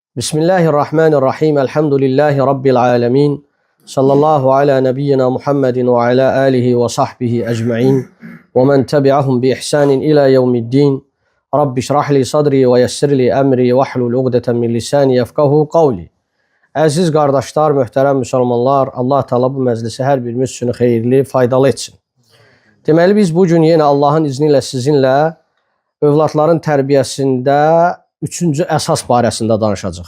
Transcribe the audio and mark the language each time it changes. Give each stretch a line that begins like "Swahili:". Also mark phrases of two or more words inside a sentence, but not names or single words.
Arabic: بسم الله الرحمن الرحيم. الحمد لله رب العالمين. صلى الله على نبينا محمد وعلى آله وصحبه أجمعين. ومن تبعهم بإحسان إلى يوم الدين. رب اشرح لي صدري ويسر لي أمري واحلل عقدة من لساني يفقهوا قولي.
Azerbaijani: Əziz qardaşlar, möhtərəm müsəlmanlar, Allah Teala bu məclisi hər birimiz üçün xeyirli, faydalı etsin. Deməli, biz bugün yenə Allahın izni ilə sizinlə övladların tərbiyəsində üçüncü əsas barəsində danışacaq.